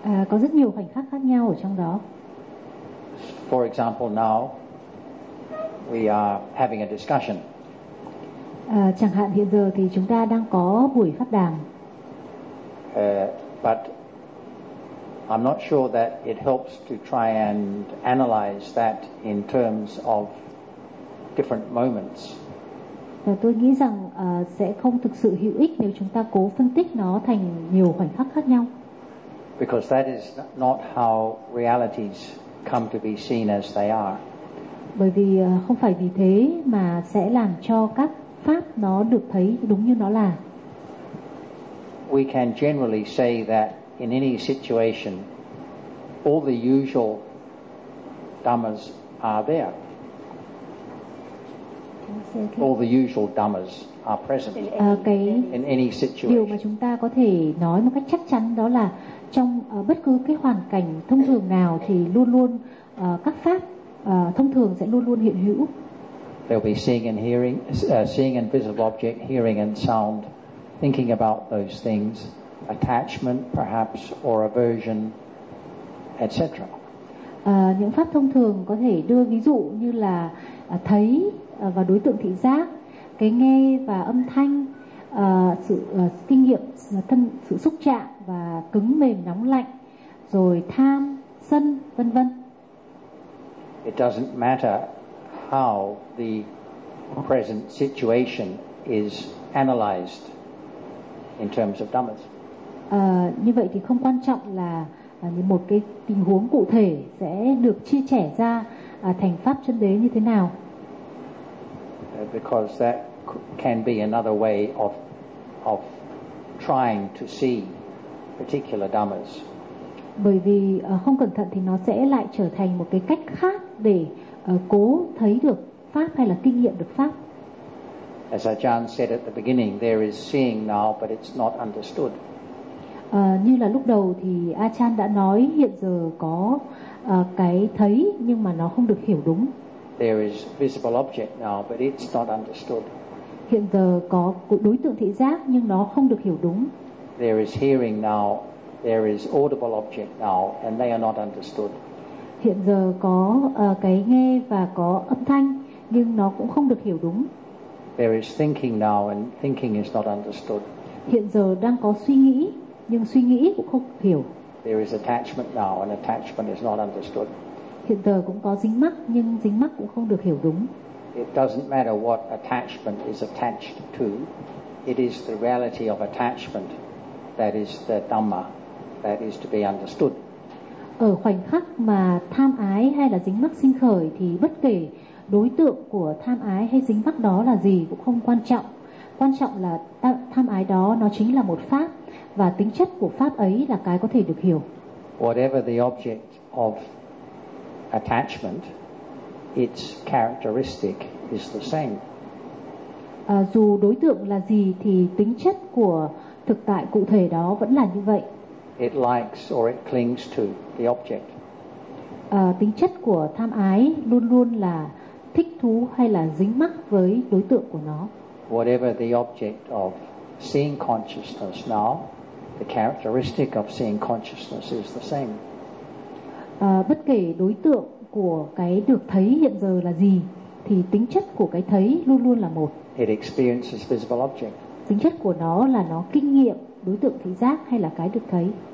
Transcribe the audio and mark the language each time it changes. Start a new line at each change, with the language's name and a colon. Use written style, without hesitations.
Vietnamese: Có rất nhiều khoảnh khắc khác nhau ở trong đó.
English: For example, now we are having a discussion.
Vietnamese: Chẳng hạn hiện giờ thì chúng ta đang có buổi phát đàm.
English: But I'm not sure that it helps to try and analyze that in terms of different moments.
Vietnamese: Và tôi nghĩ rằng sẽ không thực sự hữu ích nếu chúng ta cố phân tích nó thành nhiều khoảnh khắc khác nhau.
English: Because that is not how realities come to be seen as they are.
Vietnamese: Bởi vì không phải vì thế mà sẽ làm cho các pháp nó được thấy đúng như nó là.
English: We can generally say that in any situation, all the usual dhammas are there. All the usual dhammas are present in any situation.
Vietnamese: Điều mà chúng ta có thể nói một cách chắc chắn đó là trong bất cứ cái hoàn cảnh thông thường nào thì luôn luôn các pháp thông thường sẽ luôn luôn hiện hữu.
English: They'll be seeing and hearing, seeing and visible object, hearing and sound, thinking about those things, attachment perhaps or aversion, etc.
Vietnamese: Những pháp thông thường có thể đưa ví dụ như là thấy và đối tượng thị giác, cái nghe và âm thanh, sự kinh nghiệm thân, sự xúc chạm và cứng mềm nóng lạnh, rồi tham sân vân vân.
English: It doesn't matter how the present situation is analyzed in terms of dhammas.
Vietnamese: Như vậy thì không quan trọng là một cái tình huống cụ thể sẽ được chia sẻ ra thành pháp chân đế như thế nào.
English: Because that can be another way of trying to see particular dhammas.
Vietnamese: Bởi vì không cẩn thận thì nó sẽ lại trở thành một cái cách khác để cố thấy được pháp hay là kinh nghiệm được pháp.
English: As Ajahn said at the beginning, there is seeing now, but it's not understood.
Vietnamese: Như là lúc đầu thì Ajahn đã nói hiện giờ có cái thấy nhưng mà nó không được hiểu đúng.
English: There is visible object now, but it's not understood.
Vietnamese: Hiện giờ có đối tượng thị giác nhưng nó không được hiểu đúng.
English: There is hearing now. There is audible object now, and they are not understood.
Vietnamese: Hiện giờ có cái nghe và có âm thanh, nhưng nó cũng không được hiểu đúng.
English: There is thinking now, and thinking is not understood.
Vietnamese: Hiện giờ đang có suy nghĩ, nhưng suy nghĩ cũng không hiểu.
English: There is attachment now, and attachment is not understood.
Vietnamese: Hiện giờ cũng có dính mắc, nhưng dính mắc cũng không được hiểu đúng.
English: It doesn't matter what attachment is attached to. It is the reality of attachment that is the dhamma that is to be understood.
Vietnamese: Ở khoảnh khắc mà tham ái hay là dính mắc sinh khởi thì bất kể đối tượng của tham ái hay dính mắc đó là gì cũng không quan trọng. Quan trọng là tham ái đó nó chính là một pháp và tính chất của pháp ấy là cái có thể được hiểu.
English: Whatever the object of attachment, its characteristic is the same.
Vietnamese: Dù đối tượng là gì thì tính chất của thực tại cụ thể đó vẫn là như vậy.
English: It likes or it clings to the object.
Vietnamese: Tính chất của tham ái luôn luôn là thích thú hay là dính mắc với đối tượng của nó.
English: Whatever the object of seeing consciousness now, the characteristic of seeing consciousness is the same.
Vietnamese: Bất kể đối tượng của cái được thấy hiện giờ là gì, thì tính chất của cái thấy luôn luôn là một.
English: It experiences visible object.
Vietnamese: Tính chất của nó là nó kinh nghiệm đối tượng thị giác hay là cái được thấy.